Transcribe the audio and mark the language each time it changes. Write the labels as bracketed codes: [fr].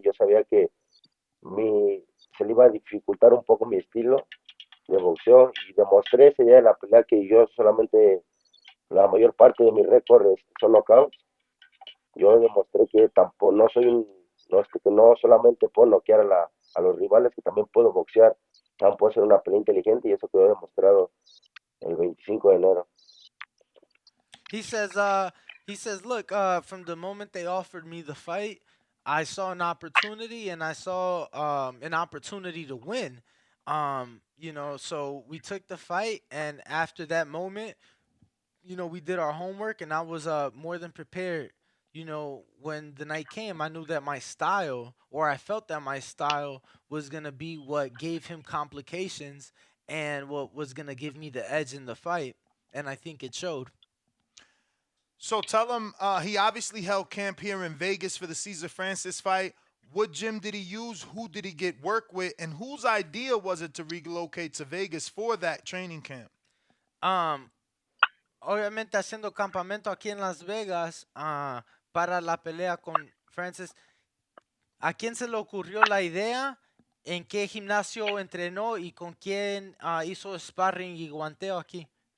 [es] Yo sabía que mi, se le iba a dificultar un poco mi estilo de boxeo y demostré ese día de la pelea que yo solamente, la mayor parte de mi récord son knockouts. Yo demostré que tampoco, no soy un, no, que no solamente puedo noquear a los rivales, que también puedo boxear, también puedo hacer una pelea inteligente y eso quedó demostrado el 25 de enero. [en] He says, look, from the moment they offered me the fight, I saw an opportunity and I saw an opportunity to win. So we took the fight, and after that moment, we did our homework, and I was more than prepared. When the night came, I knew that my style, or I felt that my style, was gonna be what gave him complications and what was gonna give me the edge in the fight, and I think it showed. So tell him he obviously held camp here in Vegas for the Cesar Francis fight. What gym did he use? Who did he get work with? And whose idea was it to relocate to Vegas for that training camp? [es] Um, Obviamente haciendo campamento aquí en Las Vegas para la pelea con Francis. ¿A quién se le ocurrió la idea? ¿En qué gimnasio entrenó y con quién hizo sparring y guanteo aquí?